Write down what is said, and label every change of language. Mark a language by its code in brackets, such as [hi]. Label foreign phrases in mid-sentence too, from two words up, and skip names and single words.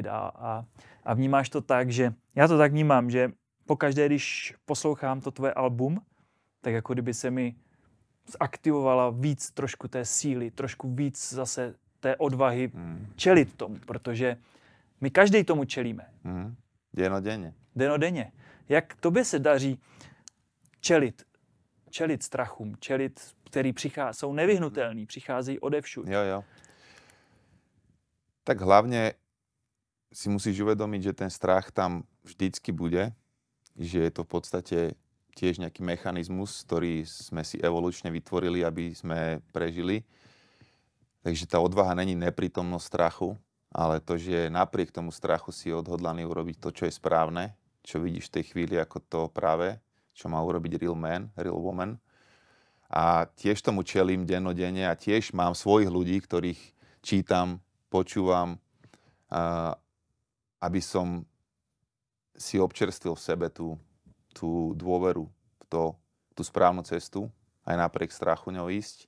[cs] A vnímáš to tak, že já to tak vnímám, že pokaždé, když poslouchám to tvoje album, tak jako kdyby se mi zaktivovala víc trošku té síly, trošku víc zase té odvahy čelit tomu, protože my každý tomu čelíme. Denodenně. Denodenně. Jak tobě se daří čelit strachům, který jsou nevyhnutelný, přicházejí odevšud? Jo. [sk] Tak hlavne si musíš uvedomiť, že ten strach tam vždycky bude, že je to v podstate tiež nejaký mechanizmus, ktorý sme si evolučne vytvorili, aby sme prežili. Takže tá odvaha není neprítomnosť strachu, ale to, že napriek tomu strachu si odhodlaný urobiť to, čo je správne, čo vidíš v tej chvíli ako to práve, čo má urobiť [en] real man, real woman. [sk] A tiež tomu čelím dennodenne a tiež mám svojich ľudí, ktorých čítam, počúvam, aby som si občerstvil v sebe tú dôveru v tú správnu cestu, aj napriek strachu ňou ísť.